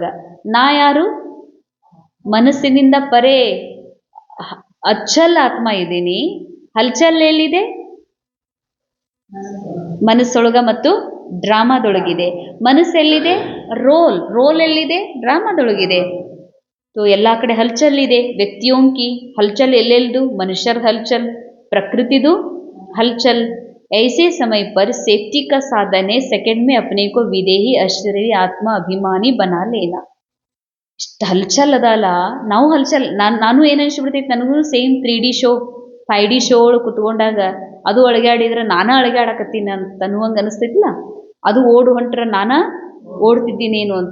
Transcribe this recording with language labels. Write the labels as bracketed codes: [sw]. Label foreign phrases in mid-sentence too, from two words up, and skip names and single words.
[kn] ನಾ ಯಾರು? ಮನಸ್ಸಿನಿಂದ ಪರೇ ಅಚ್ಚಲ್ ಆತ್ಮ ಇದ್ದೀನಿ. ಹಲ್ಚಲ್ ಎಲ್ಲಿದೆ? ಮನಸ್ಸೊಳಗ ಮತ್ತು ಡ್ರಾಮಾದೊಳಗಿದೆ. ಮನಸ್ಸೆಲ್ಲಿದೆ? ರೋಲ್ ಎಲ್ಲಿದೆ? ಡ್ರಾಮಾದೊಳಗಿದೆ. तो ಎಲ್ಲ ಕಡೆ ಹಲ್ಚಲ್ ಇದೆ. [hi] व्यक्तियों की हलचल [kn] ಎಲ್ಲೆಲ್ದು? ಮನುಷ್ಯರ ಹಲ್ಚಲ್, ಪ್ರಕೃತಿದು ಹಲ್ಚಲ್. [hi] ऐसे समय पर सेफ्टी का साधन है सेकंड में अपने को विदेही अशरीरी आत्म अभिमानी बना लेना. [kn] ಇಷ್ಟು ಹಲ್ಚಲ್ ಅದಲ್ಲ, ನಾವು ಹಲ್ಚಲ್ ನಾನು ಏನು ಅನ್ಸ್ಬಿಡ್ತೈತೆ ನನಗೂ [en] same 3D show 5D show [kn] ಒಳಗೆ ಕುತ್ಕೊಂಡಾಗ ಅದು ಅಳಗ್ಯಾಡಿದ್ರೆ ನಾನಾ ಅಳಗ್ಯಾಡಕತ್ತೀನಿ ಅಂತ ಅನ್ನುವಂಗೆ ಅನಿಸ್ತೈತಿಲ್ಲ, ಅದು ಓಡು ಹೊಂಟ್ರ ನಾನಾ ಓಡ್ತಿದ್ದೀನೇನು ಅಂತ.